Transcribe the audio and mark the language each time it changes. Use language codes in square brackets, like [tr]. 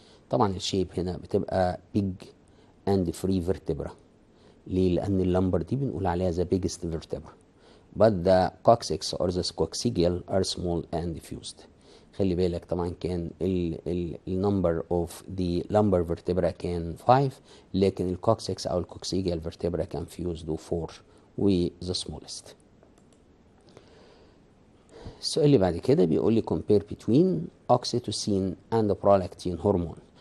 [ar] طبعا الشيب هنا بتبقى [en] big and free vertebra. [ar] ليه؟ لأن اللمبر دي بنقول عليها [en] the biggest vertebra. But the coccyx or the coccygeal are small and diffused. [ar] خلي بالك طبعا كان ال [en] number of the lumbar vertebra [ar] كان 5، لكن الكوكسكس أو الكوكسيجيال vertebra كان fused و 4 و the smallest. السؤال اللي بعد كده بيقول لي [en] compare between oxytocin and prolactin hormone.